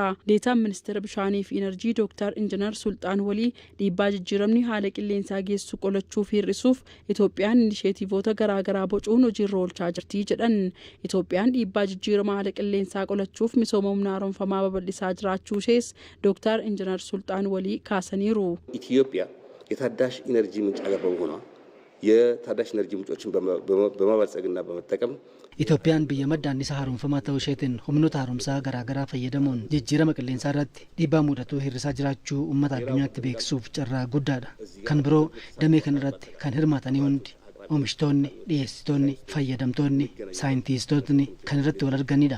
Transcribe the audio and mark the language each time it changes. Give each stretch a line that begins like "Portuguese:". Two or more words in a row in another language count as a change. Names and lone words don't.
Oromo: Deetaan ministeera bishaanii fi enerjii Dr. Injinar Sultaan Walii dhiibbaa jijjiiramni haala qilleensaa geessu qolachuuf hir'isuuf Itoophiyaan inisheetiivoota garaagaraa bocuun hojiirra oolchaa jirti jedhan. Itoophiyaan dhiibbaa jijjiirama haala qilleensaa qolachuuf misooma humna haaromfamaa babal'isaa jiraachuu ishees Dr. Injinar Sultaan Walii kaasan.
Amharic: ኢትዮጵያ የታዳሽ ኢነርጂ ምንጭ ሀገር በመሆኗ የታዳሽ ኢነርጂ ምንጮችን በማበልጸግና በመጠቀም
Oromo: Itoophiyaan biyya madda annisaa haaromfamaa ta'uu isheetiin humnoota haaromsaa garaagaraa fayyadamuun jijjiirama qilleensaa irratti dhiibbaa mudatu hir'isaa jiraachuu uummata addunyaatti beeksisuuf carraa guddaadha. Kan biroo damee kana irratti kan hirmaatanii hundi oomishtoonni, dhiyeessitoonni, fayyadamtoonni, saayintistootni kan irratti wal arganidha.